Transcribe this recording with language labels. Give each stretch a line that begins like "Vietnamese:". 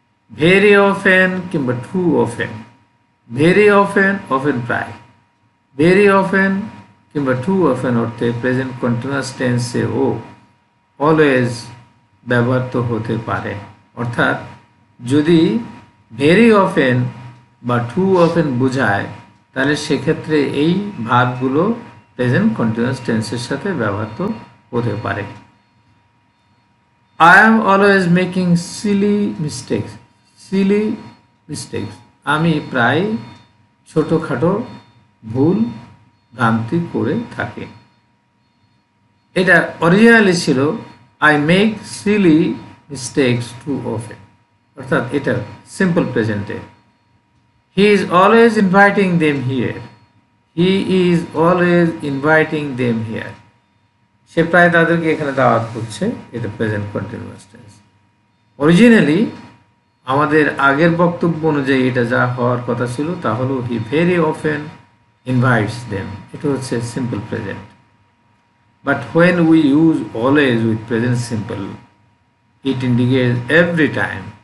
Bangla: Very often কিংবা two often, very often, often প্রায়, very often কিংবা টু অফেন অর্থে প্রেজেন্ট কন্টিনিউয়াস টেন্সে ও অলওয়েজ ব্যবহৃত হতে পারে। অর্থাৎ যদি ভেরি অফেন বা টু অফেন বোঝায় তাহলে সেক্ষেত্রে এই ভার্বগুলো প্রেজেন্ট কন্টিনিউয়াস টেন্সের সাথে ব্যবহৃত হতে পারে।
English: I am always making silly mistakes, silly mistakes.
Bangla: আমি প্রায় ছোটোখাটো ভুল ভ্রান্তি করে থাকি। এটা অরিজিনালি ছিল
English: I make silly mistakes too often,
Bangla: অর্থাৎ এটা simple প্রেজেন্টে।
English: He is always inviting them here, he is always inviting them here.
Bangla: সে প্রায় তাদেরকে এখানে দাওয়াত করছে, এটা প্রেজেন্ট কন্টিনিউয়াস টেন্স। অরিজিনালি আমাদের আগের বক্তব্য অনুযায়ী এটা যা হওয়ার কথা ছিল তা হলো
English: he very often invites them,
Bangla: এটা হচ্ছে simple present.
English: But when we use always with present simple it indicates every time.